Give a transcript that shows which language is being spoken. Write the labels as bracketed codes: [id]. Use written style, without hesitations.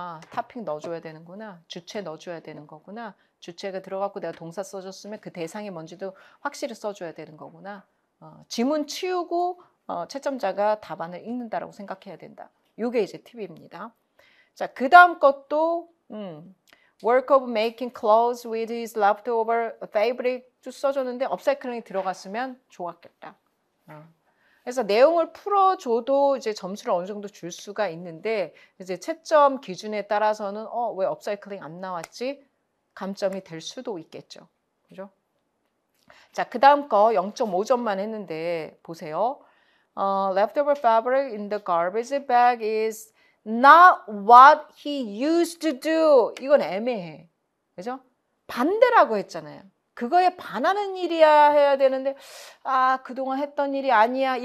[ko] 토픽 넣어줘야 되는구나. 주체 넣어줘야 되는 거구나. 주체가 들어갔고 내가 동사 써줬으면 그 대상이 뭔지도 확실히 써줘야 되는 거구나. 지문 치우고 채점자가 답안을 읽는다라고 생각해야 된다. 요게 이제 팁입니다. 자, 그 다음 것도 [en] work of making clothes with his leftover fabric [ko] 쭉 써줬는데 업사이클링이 들어갔으면 좋았겠다. 그래서 내용을 풀어줘도 이제 점수를 어느 정도 줄 수가 있는데 이제 채점 기준에 따라서는 왜 업사이클링 안 나왔지? 감점이 될 수도 있겠죠. 그죠? 자, 그 다음 거 0.5점만 했는데 보세요. [en] Leftover fabric in the garbage bag is not what he used to do. [ko] 이건 애매해. 그죠? 반대라고 했잖아요. 그거에 반하는 일이야 해야 되는데 그동안 했던 일이 아니야.